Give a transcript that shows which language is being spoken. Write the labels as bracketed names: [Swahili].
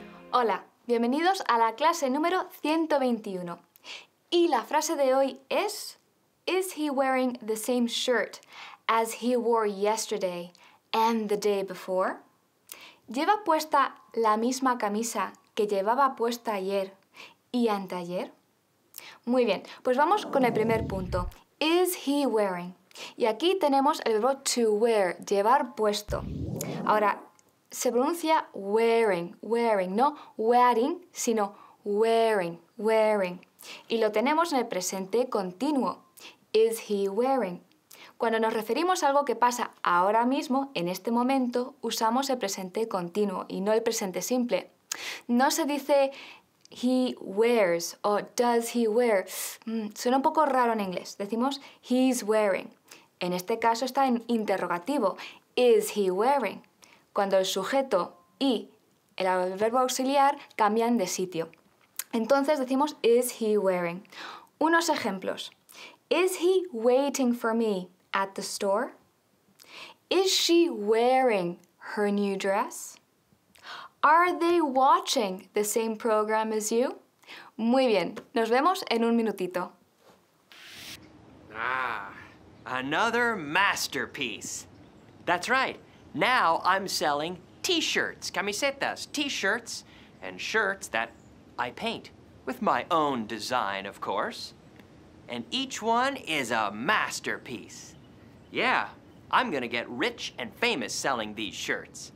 [Spanish] Hola, bienvenidos a la clase número 121. Y la frase de hoy es [English] Is he wearing the same shirt as he wore yesterday and the day before? [Spanish] ¿Lleva puesta la misma camisa que llevaba puesta ayer y anteayer? Muy bien, pues vamos con el primer punto. [English] Is he wearing? [Spanish] Y aquí tenemos el verbo [English] to wear, [Spanish] llevar puesto. Ahora, se pronuncia wearing, wearing, no wearing, sino wearing, wearing. Y lo tenemos en el presente continuo. [English] Is he wearing? [Spanish] Cuando nos referimos a algo que pasa ahora mismo, en este momento, usamos el presente continuo y no el presente simple. No se dice [English] he wears [Spanish] o [English] does he wear. [Spanish] Suena un poco raro en inglés. Decimos [English] he's wearing. [Spanish] En este caso está en interrogativo. [English] Is he wearing? [Spanish] Cuando el sujeto y el verbo auxiliar cambian de sitio. Entonces decimos [English] is he wearing. [Spanish] Unos ejemplos. [English] Is he waiting for me at the store? Is she wearing her new dress? Are they watching the same program as you? [Spanish] Muy bien, nos vemos en un minutito. [English] Ah, another masterpiece. That's right. Now I'm selling t-shirts, camisetas, t-shirts, and shirts that I paint with my own design, of course. And each one is a masterpiece. Yeah, I'm gonna get rich and famous selling these shirts.